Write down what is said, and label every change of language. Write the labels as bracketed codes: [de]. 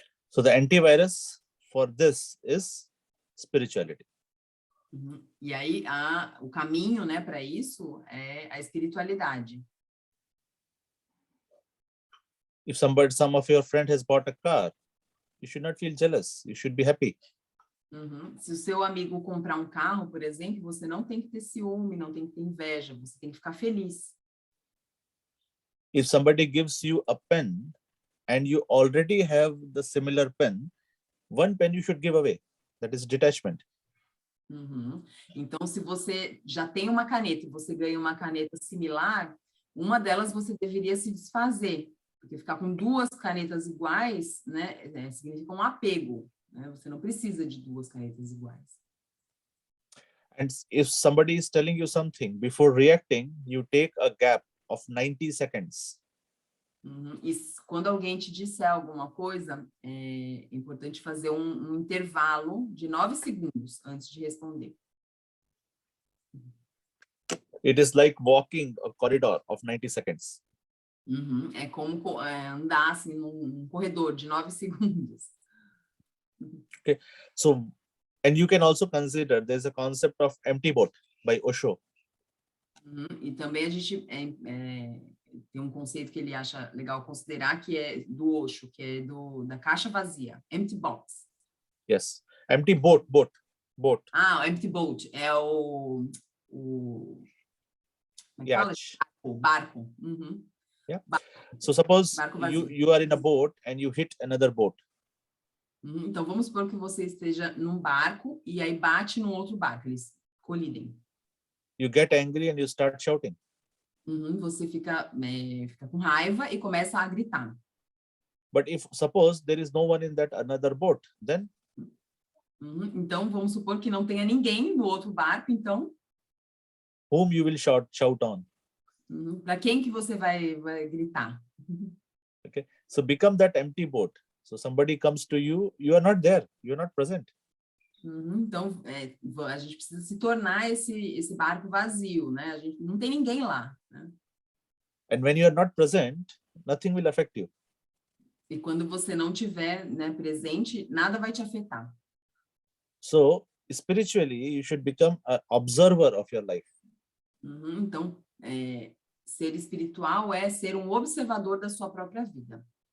[en] So the antivirus for this is spirituality. [pt] E aí o caminho, né, para isso é a espiritualidade. [en] If some of your friend has bought a car, you should not feel jealous. You should be happy. [pt] Se o seu amigo comprar um carro, por exemplo, você não tem que ter ciúme, não tem que ter inveja, você tem que ficar feliz. [en] If somebody gives you a pen and you already have the similar pen, one pen you should give away. That is detachment. [pt] Então, se você já tem uma caneta e você ganha uma caneta similar, uma delas você deveria se desfazer, porque ficar com duas canetas iguais, né, significa um apego, né? Você não precisa de duas canetas iguais. [en] And if somebody is telling you something, before reacting, you take a gap of 90 seconds. [pt] E quando alguém te disser alguma coisa, é importante fazer um intervalo de 9 segundos antes de responder. [en] It is like walking a corridor of 90 seconds. [pt] É como andar assim num corredor de 9 segundos. [en] Okay, so, and you can also consider there's a concept of empty boat by Osho. [pt] E também a gente tem um conceito que ele acha legal considerar, que é do Osho, que é da caixa vazia, [en] empty box. Yes, empty boat. [pt] Ah, [en] empty boat [pt] é o como é que fala? O barco. [en] Yeah. So suppose [pt] Barco [en] you are in a boat and you hit another boat. [pt] Então vamos supor que você esteja num barco e aí bate num outro barco, eles colidem. [en] You get angry and you start shouting. [pt] Você fica com raiva e começa a gritar. [en] But if suppose there is no one in that another boat, then? [pt] Então vamos supor que não tenha ninguém no outro barco, então? [en] Whom you will shout on? [pt] Para quem que você vai gritar? [en] Okay, so become that empty boat. So somebody comes to you, you are not there, you are not present. [pt] Então a gente precisa se tornar esse barco vazio, né? A gente não tem ninguém lá, né? [en] And when you are not present, nothing will affect you. [pt] E quando você não tiver, né, presente, nada vai te afetar. [en] So spiritually, you should become an observer of your life. [pt] Então, ser espiritual é ser um observador da sua própria vida.